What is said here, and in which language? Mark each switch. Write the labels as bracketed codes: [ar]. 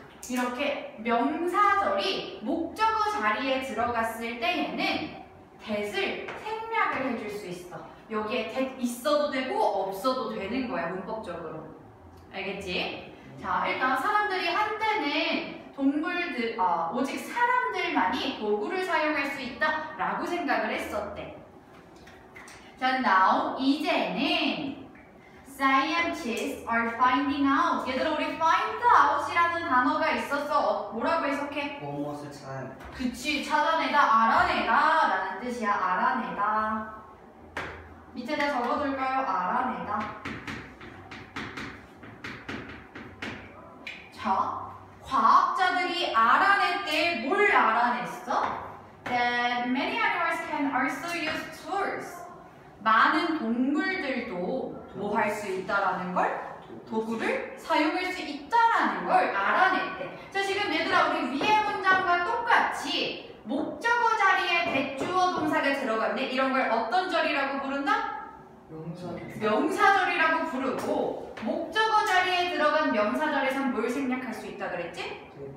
[ko] 이렇게 명사절이 목적어 자리에 들어갔을 때에는 that을 생략을 해줄 수 있어. 여기에 that 있어도 되고 없어도 되는 거야, 문법적으로. 알겠지? 자, 일단 사람들이 한때는 오직 사람들만이 도구를 사용할 수 있다라고 생각을 했었대. [en] 자, now [ko] 이제는 [en] scientists are finding out. [ko] 얘들아, 우리 find out이라는 단어가 있어서 뭐라고 해석해? 무엇을 찾아내. 그치, 찾아내다, 알아내다 라는 뜻이야. 알아내다. 밑에다 적어둘까요? 알아내다. 자, 과학자들이 알아냈대. 뭘 알아냈어? [en] That many animals can also use tools. [ko] 많은 동물들도 뭐 할 수 있다라는 걸? 도구를 사용할 수 있다라는 걸 알아냈대. 자, 지금 얘들아, 우리 위의 문장과 똑같이 목적어 자리에 대주어 동사가 들어갔네. 이런 걸 어떤 절이라고 부른다? 명사절이라고 부르고, 목적어 자리에 들어간 명사절에선 뭘 생략할 수 있다 그랬지?